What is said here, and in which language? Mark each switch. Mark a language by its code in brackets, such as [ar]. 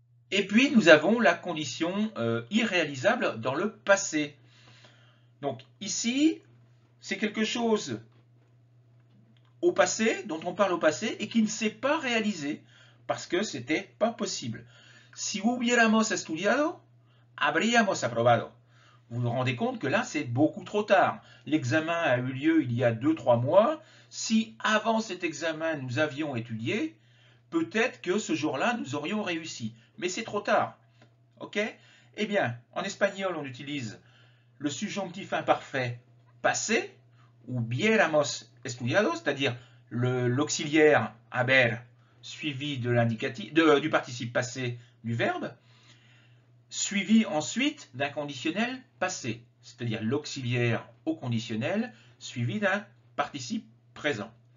[fr] Et puis, nous avons la condition irréalisable dans le passé. Donc ici, c'est quelque chose au passé, dont on parle au passé, et qui ne s'est pas réalisé, parce que ce n'était pas possible. [es] Si hubiéramos estudiado, habríamos aprobado. [fr] Vous vous rendez compte que là, c'est beaucoup trop tard. L'examen a eu lieu il y a 2-3 mois. Si avant cet examen, nous avions étudié, peut-être que ce jour-là, nous aurions réussi. Mais c'est trop tard. Ok? Eh bien, en espagnol, on utilise le subjonctif imparfait passé, ou [es] hubiéramos estudiado, [fr] c'est-à-dire l'auxiliaire haber suivi de l'indicatif, du participe passé du verbe, suivi ensuite d'un conditionnel passé, c'est-à-dire l'auxiliaire au conditionnel suivi d'un participe présent.